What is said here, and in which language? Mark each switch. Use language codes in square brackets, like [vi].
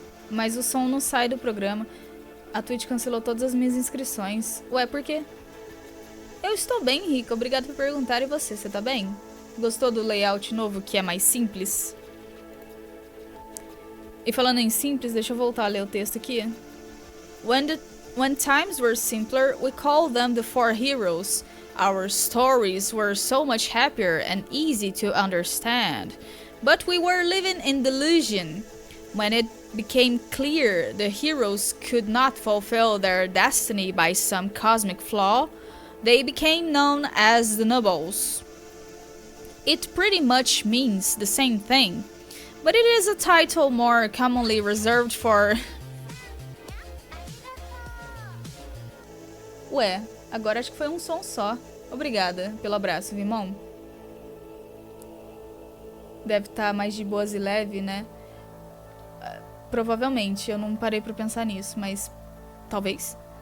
[pt] Mas o som não sai do programa. A Twitch cancelou todas as minhas inscrições. Ué, por quê? Eu estou bem, Rica. Obrigado por perguntar. E você tá bem? Gostou do layout novo, que é mais simples? E falando em simples, deixa eu voltar a ler o texto aqui. [en] When times were simpler, we called them the four heroes. Our stories were so much happier and easy to understand. But we were living in delusion. When it became clear the heroes could not fulfill their destiny by some cosmic flaw, they became known as the nobles. It pretty much means the same thing, but it is a title more commonly reserved for... [pt] Ué, agora acho que foi um som só. Obrigada pelo abraço, Vimon. Deve estar mais de boas e leve, né? Provavelmente, eu não parei pra pensar nisso, mas talvez.